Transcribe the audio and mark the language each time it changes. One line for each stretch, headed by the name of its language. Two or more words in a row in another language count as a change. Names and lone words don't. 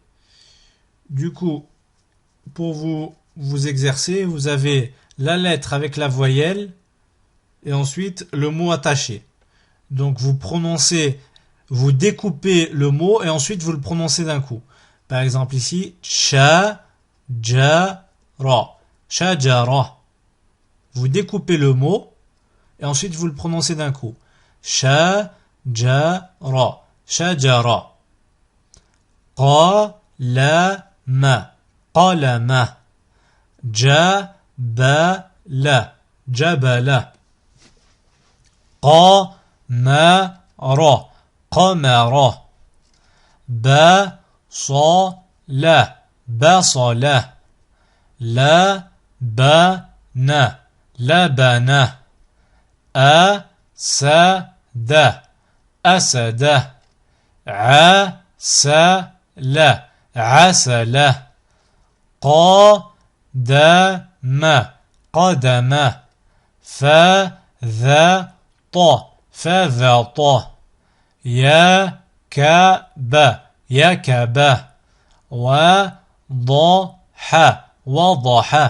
French: Du coup, pour vous exercer, vous avez la lettre avec la voyelle et ensuite le mot attaché. Donc vous découpez le mot et ensuite vous le prononcez d'un coup. Par exemple ici, shajara. Shajara. Vous découpez le mot et ensuite vous le prononcez d'un coup.
Arabic: شجرة. شجرة.
French: Qalama.
Arabic: قلم. جبل.
French: Jabala. Qamara.
Arabic: قمر بصل بصل لبن لبن أسد أسد عسل عسل قدم قدم فذط فذط يكب يكب وضح وضح.